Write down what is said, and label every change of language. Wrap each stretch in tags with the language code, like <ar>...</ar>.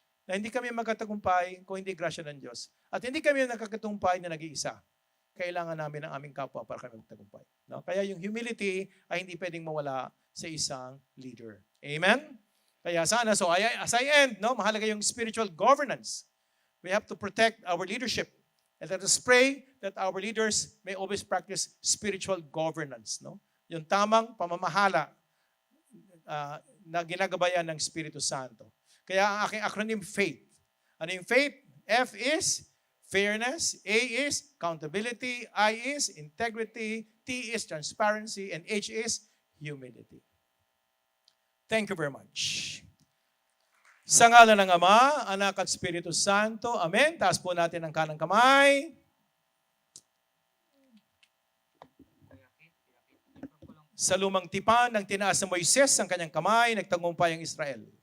<tl>Na hindi kami magkatagumpay kung hindi grasya ng Diyos. At hindi kami nakakatumpay na nag-iisa. Kailangan namin ng aming kapwa para kami magtagumpay. No? Kaya yung humility ay hindi pwedeng mawala sa isang leader. Amen? Kaya sana,</tl> <en>so as I end,</en> <tl>no, mahalaga yung spiritual governance.</tl> <en>We have to protect our leadership. And let us pray that our leaders may always practice spiritual governance.</en> <tl>No? Yung tamang pamamahala na ginagabayan ng Espiritu Santo. Kaya ang aking acronym, FAITH. Ano yung FAITH?</tl> <en>F is fairness, A is accountability, I is integrity, T is transparency, and H is humility. Thank you very much.</en> <tl>Sa ngalan ng Ama, Anak at Espiritu Santo. Amen. Taas po natin ang kanang kamay. Sa lumang tipan, nang tinaas ng Moises ang kanyang kamay, nagtagumpay ang Israel.</tl>